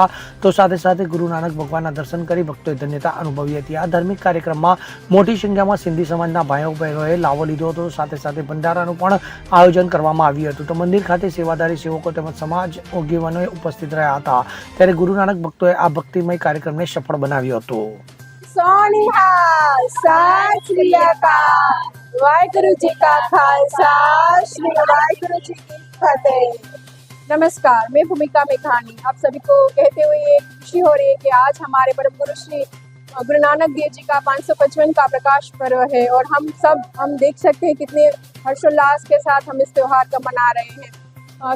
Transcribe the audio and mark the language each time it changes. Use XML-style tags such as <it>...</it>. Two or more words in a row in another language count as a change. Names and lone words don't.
<gu>તો સાથે સાથે ગુરુ નાનક ભગવાનના દર્શન કરી ભક્તોએ ધન્યતા અનુભવી હતી. આ ધાર્મિક કાર્યક્રમમાં મોટી સંખ્યામાં સિંધી સમાજના ભાઈઓ બહેનોએ લાવો લીધો હતો. સાથે સાથે ભંડારાનું પણ આયોજન કરવામાં આવ્યું હતું. તો મંદિર ખાતે સેવાદારી સેવકો તેમજ સમાજ આગેવાનોએ ઉપસ્થિત રહ્યા હતા. ત્યારે ગુરુ નાનક ભક્તોએ આ ભક્તિમય કાર્યક્રમને સફળ બનાવ્યો હતો.</gu> <pa>ਸੋ ਨਿਹਾਲ ਸਤ ਸ੍ਰੀ ਅਕਾਲ ਵਾਹਿਗੁਰੂ ਜੀ ਕਾ ਖਾਲਸਾ ਸ੍ਰੀ ਵਾਹਿਗੁਰੂ ਜੀ ਕੀ ਫਤਿਹ।</pa> <hi>नमस्कार, मैं भूमिका मेघानी आप सभी को कहते हुए खुशी हो रही है कि आज हमारे परम गुरु श्री गुरु नानक देव जी का 555 का प्रकाश पर्व है और हम देख सकते हैं कितने हर्षोल्लास के साथ हम इस त्योहार का मना रहे हैं।</hi>